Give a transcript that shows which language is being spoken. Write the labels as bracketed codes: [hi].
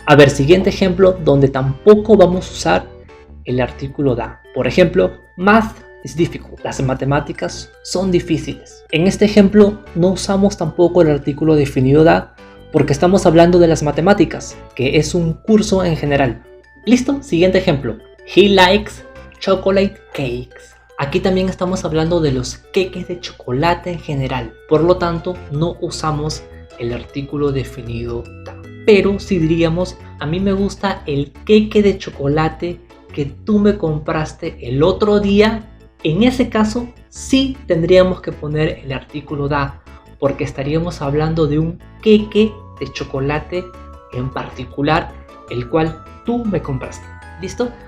[es] A ver, siguiente ejemplo donde tampoco vamos a usar el artículo da. Por ejemplo, [en] math is difficult. [es] Las matemáticas son difíciles. En este ejemplo no usamos tampoco el artículo definido da porque estamos hablando de las matemáticas, que es un curso en general. ¿Listo? Siguiente ejemplo. [en] He likes chocolate cakes. [es] Aquí también estamos hablando de los queques de chocolate en general. Por lo tanto, no usamos el artículo definido da. Pero si diríamos, a mí me gusta el queque de chocolate que tú me compraste el otro día, en ese caso sí tendríamos que poner el artículo da, porque estaríamos hablando de un queque de chocolate en particular, el cual tú me compraste. ¿Listo?